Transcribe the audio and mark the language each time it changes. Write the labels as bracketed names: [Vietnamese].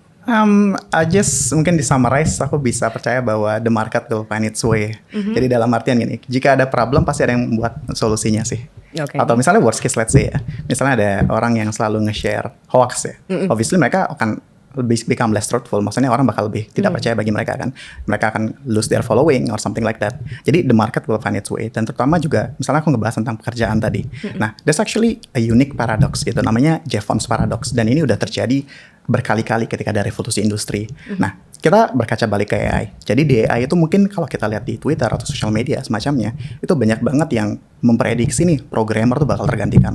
[English] I just [Indonesian] mungkin di [English] summarize [Indonesian] aku bisa percaya bahwa [English] the market will find its way. [Indonesian] Jadi dalam artian gini, jika ada problem pasti ada yang membuat solusinya sih. [English] Okay. [Indonesian] Atau misalnya [English] worst case let's say [Indonesian] ya, misalnya ada orang yang selalu nge-share hoax ya. Obviously mereka akan [English] become less truthful, [Indonesian] maksudnya orang bakal lebih tidak percaya bagi mereka kan. Mereka akan [English] lose their following or something like that. Jadi the market will find its way. [Indonesian] Dan terutama juga, misalnya aku ngebahas tentang pekerjaan tadi. Nah, [English] there's actually a unique paradox [Indonesian] gitu, namanya Jevons paradox. Dan ini udah terjadi berkali-kali ketika ada revolusi industri. Nah, kita berkaca balik ke AI. Jadi di AI itu mungkin kalau kita lihat di Twitter atau social media semacamnya, itu banyak banget yang memprediksi nih programmer tuh bakal tergantikan.